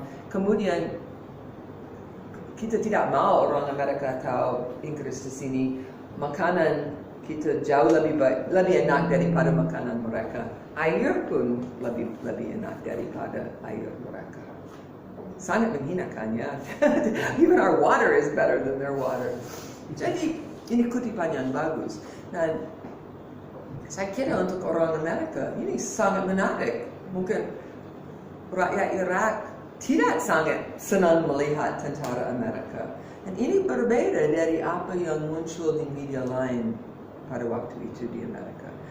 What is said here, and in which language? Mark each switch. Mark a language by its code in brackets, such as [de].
[id] Kemudian kita tidak mau orang Amerika atau Inggris di sini. Makanan kita jauh lebih enak daripada makanan mereka. Air pun lebih enak daripada air mereka. Sangat menghinakannya. [en] Even our water is better than their water. [id] Jadi ini kutipan yang bagus. Dan saya kira untuk orang Amerika ini sangat menarik. Mungkin rakyat Irak tidak sangat senang melihat tentara Amerika. Dan ini berbeda dari apa yang muncul di media lain pada waktu itu di Amerika.